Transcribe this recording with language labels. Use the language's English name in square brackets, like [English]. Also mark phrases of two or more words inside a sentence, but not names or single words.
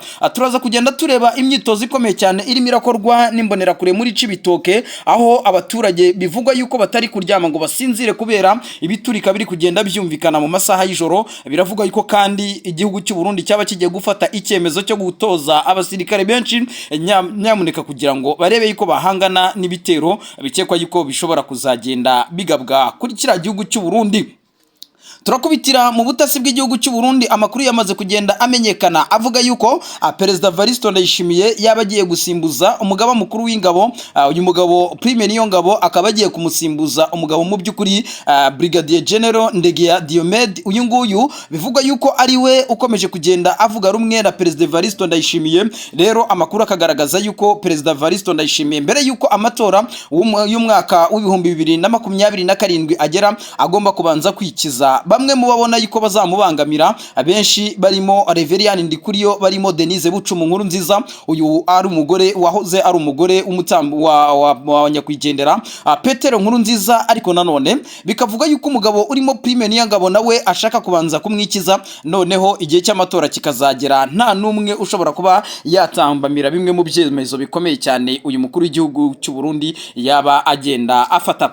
[Kinyarwanda] Turaza kugenda tureba imyitozo ikomeye cyane irimo irakorwa n'imbonerakure muri Cibitoke, aho abaturage bivugwa yuko batari kuryama ngo basinzire kubera ibiturika biri kugenda byumvikana mu masaha y'ijoro. Biravugwa yuko kandi igihugu cy'u Burundi cyaba kigiye gufata icyemezo cyo gutoza abasirikare benshi nyamuneka kugira ngo barebe yuko bahangana n'ibitero bikekwa yuko bishobora kuzagenda bigabwa kuri kiriya gihugu cy'u Burundi. Turakubitira mu butasi bw'igihugu cy'u Burundi. Amakuru yamaze kugenda amenyekana avuga yuko Perezida Evaristo Ndayishimiye yaba agiye gusimbuza umugaba mukuru w'ingabo. Uyu mugabo Prime Niyongabo akaba agiye kumusimbuza umugabo mu by'ukuri Brigadier General Ndegeya Diomede. Uyu nguyu bivugwa yuko ari we ukomeje kugenda avuga rumwe na Perezida Evaristo Ndayishimiye. Rero amakuru akagaragaza yuko Perezida Evaristo Ndayishimiye mbere yuko amatora y'umwaka w'ibihumbi 2027 agera agomba kubanza kwikiza bamwe mu babona yuko bazamubangamira, abenshi barimo Reverien Ndikuriyo, barimo Denise Bucumu Nkuru Nziza. Uyu ari umugore wahoze ari umugore w'umutambo wa nyakwigendera Petero Nkuru Nziza, ariko nanone bikavuga yuko umugabo urimo Prime Niyongabo nawe ashaka kubanza kumwikiza, noneho igihe cy'amatora kikazagera nta numwe ushobora kuba yatambamira bimwe mu byemezo bikomeye cyane uyu mukuru w'igihugu cy'u Burundi yaba agenda afata.